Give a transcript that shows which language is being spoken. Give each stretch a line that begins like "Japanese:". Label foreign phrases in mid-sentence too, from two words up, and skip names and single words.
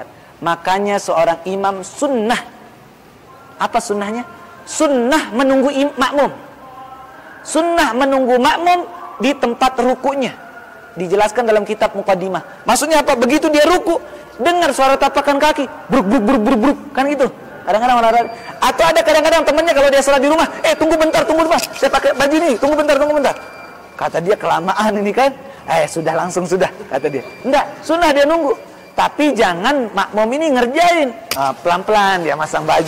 Indonesian: Makanya seorang imam sunnah. Apa sunnahnya? Sunnah menunggu makmum. Sunnah menunggu makmum di tempat rukunya. Dijelaskan dalam kitab Muqaddimah. Maksudnya apa? Begitu dia ruku, dengar suara tapakan kaki, bruk bruk bruk bruk bruk, kan gitu. Kadang-kadang olahraga. Atau ada kadang-kadang temannya kalau dia sholat di rumah, tunggu bentar, saya pakai baju nih, tunggu bentar. Kata dia kelamaan ini kan, sudah langsung sudah, kata dia. Enggak, sunnah dia nunggu. Tapi jangan makmum ini ngerjain. Pelan-pelan dia masang baju.